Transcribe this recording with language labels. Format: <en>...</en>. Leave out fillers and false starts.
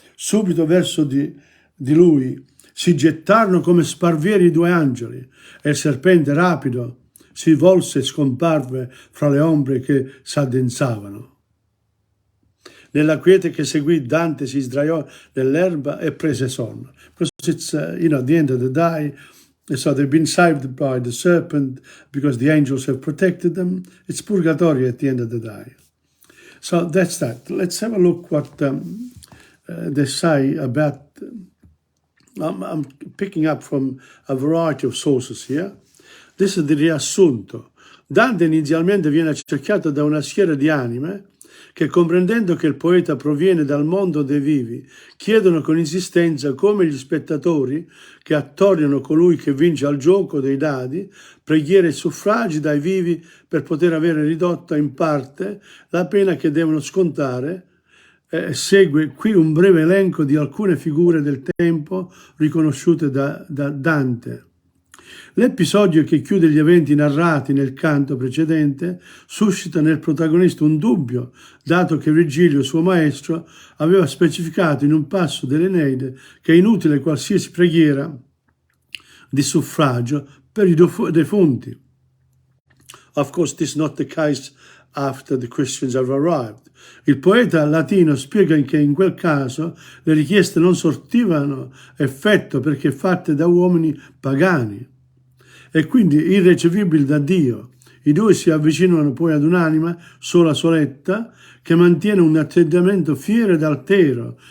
<it>Subito verso di lui si gettarono come sparvieri i due angeli e il serpente rapido si volse e scomparve fra le ombre che s'addensavano. Nella quiete che seguì Dante si sdraiò nell'erba e prese sonno.</it> <en>Because it's, at the end of the day, so they've been saved by the serpent because the angels have protected them. It's purgatory at the end of the day. So that's that. Let's have a look what they say about... I'm picking up from a variety of sources here. This is the riassunto.</en> <it>Dante inizialmente viene accerchiato da una schiera di anime che, comprendendo che il poeta proviene dal mondo dei vivi, chiedono con insistenza come gli spettatori che attorniano colui che vince al gioco dei dadi, preghiere e suffragi dai vivi per poter avere ridotta in parte la pena che devono scontare. Segue qui un breve elenco di alcune figure del tempo riconosciute da Dante. L'episodio che chiude gli eventi narrati nel canto precedente suscita nel protagonista un dubbio, dato che Virgilio, suo maestro, aveva specificato in un passo dell'Eneide che è inutile qualsiasi preghiera di suffragio per i defunti.</it> <en>Of course, this is not the case after the Christians have arrived.</en> <it>Il poeta latino spiega che in quel caso le richieste non sortivano effetto perché fatte da uomini pagani e quindi irricevibili da Dio. I due si avvicinano poi ad un'anima sola soletta che mantiene un atteggiamento fiero ed altero.</it>